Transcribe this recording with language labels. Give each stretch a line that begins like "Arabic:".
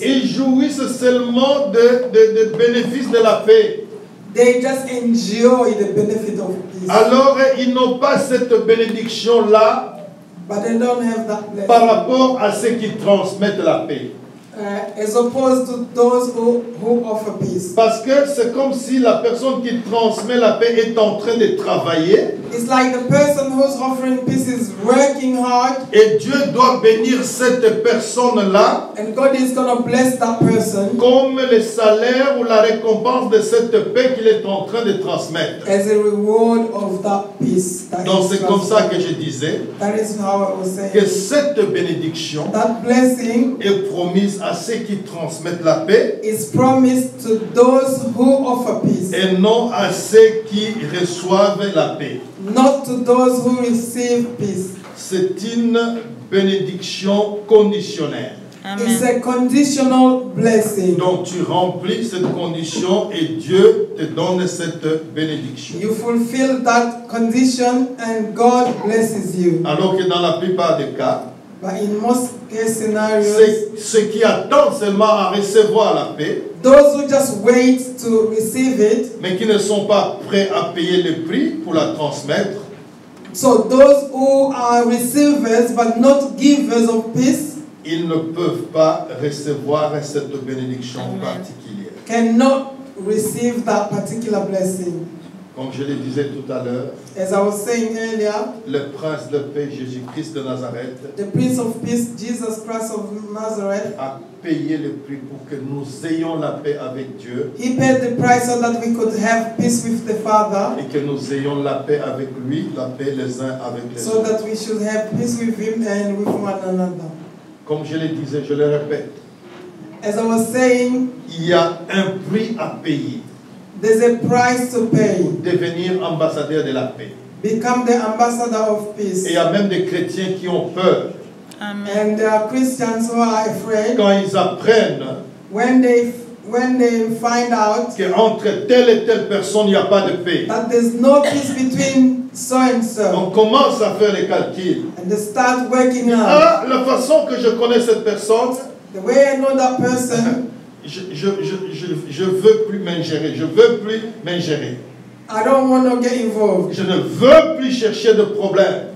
French: Ils jouissent seulement des bénéfices de la paix.
English: They just enjoy the benefit of peace.
French: Alors, ils n'ont pas cette bénédiction-là
English: But they don't have that blessing.
French: par rapport à ceux qui transmettent la paix.
English: As opposed to those who offer peace.
French: Parce que c'est comme si la personne qui transmet la paix est en train de travailler.
English: It's like the person who's offering peace is working hard.
French: Et Dieu doit bénir cette personne-là
English: And God is going to bless that person
French: comme le salaire ou la récompense de cette paix qu'il est en train de transmettre.
English: as a reward of that peace.
French: Donc c'est comme ça que je disais
English: That is how I was saying.
French: que cette bénédiction
English: That blessing
French: est promise à ceux qui transmettent la paix
English: is promised to those who offer peace,
French: et non à ceux qui reçoivent la paix.
English: not to those who receive peace.
French: C'est une bénédiction conditionnelle.
English: It's a conditional blessing.
French: Donc tu remplis cette condition et Dieu te donne cette bénédiction.
English: You fulfill that condition and God blesses you.
French: Alors que dans la plupart des cas,
English: But in most case scenarios,
French: ceux qui attendent seulement à recevoir la paix,
English: those who just wait to receive it,
French: mais qui ne sont pas prêts à payer le prix pour la transmettre,
English: so those who are receivers but not givers of peace,
French: ils ne peuvent pas recevoir cette bénédiction particulière.
English: cannot receive that particular blessing.
French: Comme je le disais tout à l'heure,
English: As I was saying earlier,
French: le prince de paix, Jésus-Christ de Nazareth,
English: the Prince of Peace, Jesus Christ of Nazareth,
French: a payé le prix pour que nous ayons la paix avec Dieu
English: He paid the price so that we could have peace with the Father,
French: et que nous ayons la paix avec lui, la paix les uns avec les
English: so
French: autres.
English: that we should have peace with Him and with one another.
French: Comme je le disais, je le répète,
English: As I was saying,
French: il y a un prix à payer
English: there's a price to pay.
French: pour devenir ambassadeur de la paix.
English: Become the ambassador of
French: Et
English: peace.
French: il y a même des chrétiens qui ont peur
English: And there are Christians who are afraid
French: quand ils apprennent
English: when they find out
French: qu'entre telle et telle personne, il n'y a pas de paix.
English: that there's no peace between so and so,
French: On commence à faire les calculs.
English: and they start working out.
French: Ah, la façon que je connais cette personne,
English: The way I know that person,
French: je veux plus m'ingérer. Je veux plus m'ingérer.
English: I don't want to get involved.
French: Je ne veux plus chercher de problème.